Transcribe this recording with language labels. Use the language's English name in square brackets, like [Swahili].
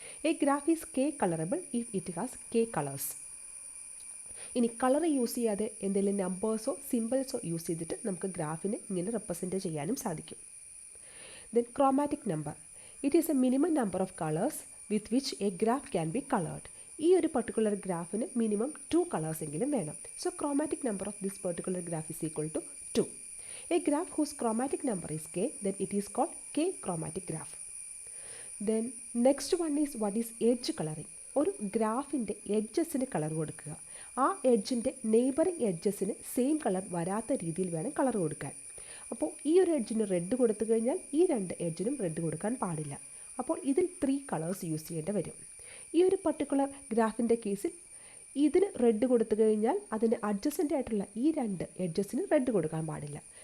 [English] A graph is k colourable if it has k colours. [Malayalam] ഇനി colour use ചെയ്യാതെ എന്തെങ്കിലും നമ്പേഴ്സോ സിമ്പിൾസോ use ചെയ്തിട്ട് നമുക്ക് ഗ്രാഫിനെ ഇങ്ങനെ റെപ്രസെൻറ്റ് ചെയ്യാനും സാധിക്കും. [English] Then chromatic number, it is a minimum number of colours with which a graph can be coloured. [Malayalam] ഈ ഒരു പർട്ടിക്കുലർ ഗ്രാഫിന് മിനിമം 2 കളേഴ്സ് എങ്കിലും വേണം. [English] So chromatic number of this particular graph is equal to 2. A graph whose chromatic number is k, then it is called k chromatic graph. Then next one is what is edge coloring. [Malayalam] ഒരു ഗ്രാഫിൻ്റെ എഡ്ജസിന് colour കൊടുക്കുക. ആ എഡ്ജിൻ്റെ neighbouring എഡ്ജസിന് same colour വരാത്ത രീതിയിൽ വേണം colour കൊടുക്കാൻ. അപ്പോൾ ഈ ഒരു എഡ്ജിന് റെഡ് കൊടുത്തു കഴിഞ്ഞാൽ ഈ 2 എഡ്ജിനും റെഡ് കൊടുക്കാൻ പാടില്ല. അപ്പോൾ ഇതിൽ 3 കളേഴ്സ് യൂസ് ചെയ്യേണ്ടി വരും. ഈ ഒരു പർട്ടിക്കുലർ ഗ്രാഫിൻ്റെ കേസിൽ ഇതിന് റെഡ് കൊടുത്തു കഴിഞ്ഞാൽ അതിന് അഡ്ജസൻ്റ് ആയിട്ടുള്ള ഈ 2 എഡ്ജസിന് റെഡ് കൊടുക്കാൻ പാടില്ല.